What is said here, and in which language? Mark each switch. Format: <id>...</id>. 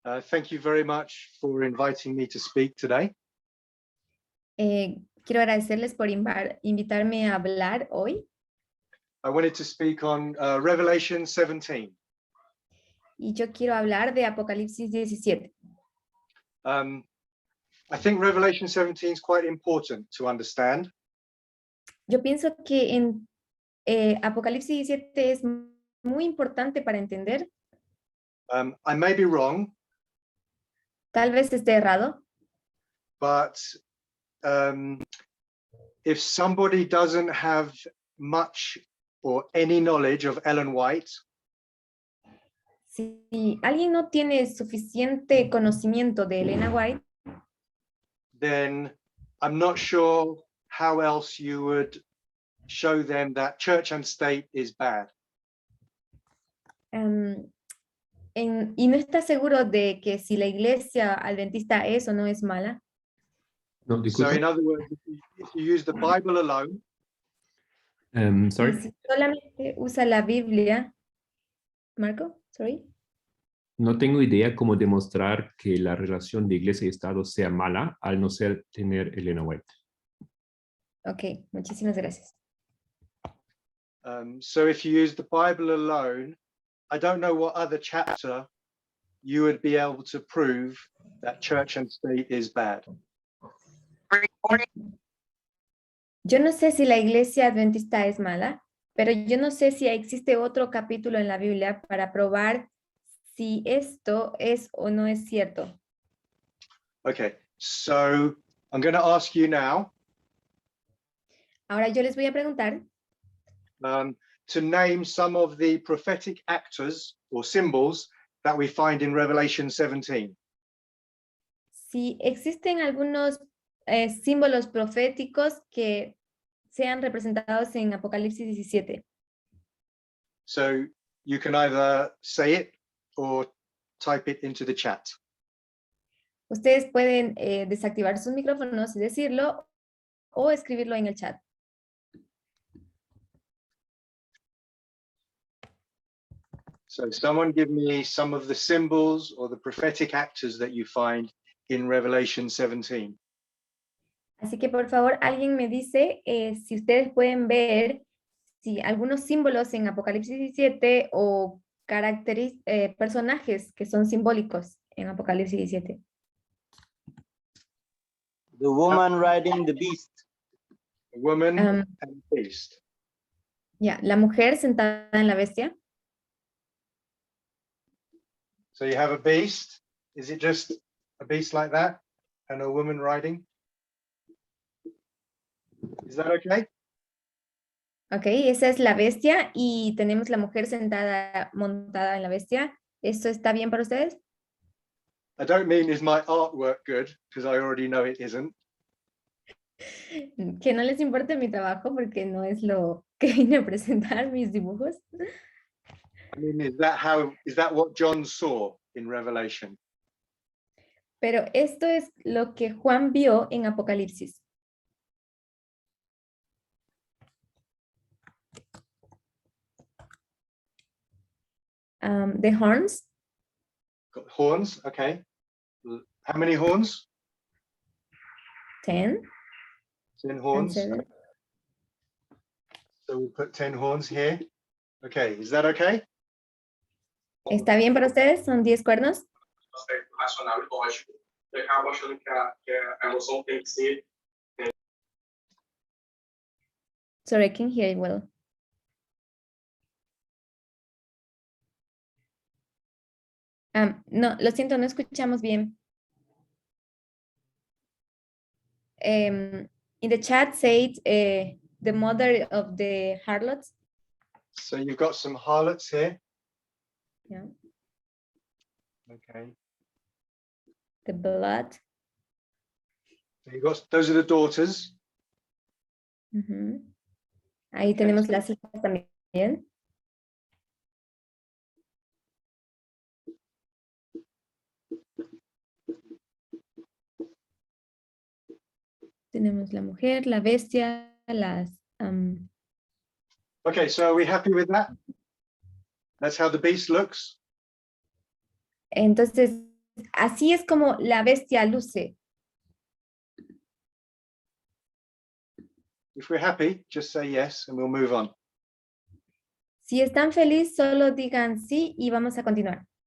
<en>Thank you very much for inviting me to speak today.</en> <es>Quiero agradecerles por invitarme a hablar hoy.</es> <en>I wanted to speak on Revelation 17.</en> <es>Y yo quiero hablar de Apocalipsis 17.</es> <en>I think Revelation 17 is quite important to understand.</en> <es>Yo pienso que en Apocalipsis 17 es muy importante para entender.</es> <en>I may be wrong,</en> <es>Tal vez esté errado,</es> <en>but if somebody doesn't have much or any knowledge of Ellen White,</en> <es>si alguien no tiene suficiente conocimiento de Elena White,</es> <en>then I'm not sure how else you would show them that church and state is bad.</en> <es>y no está seguro de que si la iglesia adventista es o no es mala. No,</es> <en>So</en> <es>disculpa.</es> <en>in other words, if you use the Bible alone,</en> <es>Y</es> <en>Sorry.</en> <es>si solamente usa la Biblia, Marco, sorry. No tengo idea cómo demostrar que la relación de iglesia y Estado sea mala al no ser tener Elena White. Ok, muchísimas gracias.</es> <en>so if you use the Bible alone, I don't know what other chapter you would be able to prove that church and state is bad.</en> <es>Yo no sé si la iglesia adventista es mala, pero yo no sé si existe otro capítulo en la Biblia para probar si esto es o no es cierto.</es> <en>Okay, so I'm going to ask you now</en> <es>Ahora yo les voy a preguntar</es> <en>to name some of the prophetic actors or symbols that we find in Revelation 17.</en> <es>si existen algunos símbolos proféticos que sean representados en Apocalipsis 17.</es> <en>So you can either say it or type it into the chat.</en> <es>Ustedes pueden desactivar sus micrófonos y decirlo o escribirlo en el chat.</es> <en>So someone give me some of the symbols or the prophetic actors that you find in Revelation 17.</en> <es>Así que por favor, alguien me dice si ustedes pueden ver si algunos símbolos en Apocalipsis 17 o personajes que son simbólicos en Apocalipsis 17.</es> <en>The woman riding the beast. A woman Um, and a beast.</en> <es>Ya, la mujer sentada en la bestia.</es> <en>So you have a beast. Is it just a beast like that and a woman riding? Is that okay?</en> <es>Ok, esa es la bestia y tenemos la mujer montada en la bestia. ¿Esto está bien para ustedes?</es> <en>I don't mean is my artwork good, because I already know it isn't.</en> <es>Que no les importe mi trabajo porque no es lo que vine a presentar, mis dibujos.</es> <en>I mean, is that what John saw in Revelation?</en> <es>Pero esto es lo que Juan vio en Apocalipsis.</es> <en>The horns, Got horns, okay. How many horns? 10 10 and horns. 7. So we'll put 10 horns here. Okay, is that okay?</en> <es>¿Está bien para ustedes? ¿Son 10 cuernos?</es> <pt>Aspecto racional e lógico. Eu acabo achando que a emoção tem que ser</pt> <en>Sorry, I can hear you well.</en> <es>No, lo siento, no escuchamos bien.</es> <en>In the chat said the mother of the harlots. So you've got some harlots here. Yeah. Okay. The blood. So you've got, those are the daughters. Ujú.</en> <es>Ahí tenemos las hijas también. Tenemos la mujer, la bestia, las...</es> <en>Okay, so are we happy with that? That's how the beast looks.</en> <es>entonces, así es como la bestia luce.</es> <en>If we're happy, just say yes and we'll move on.</en> <es>Si están felices, solo digan sí y vamos a continuar.</es>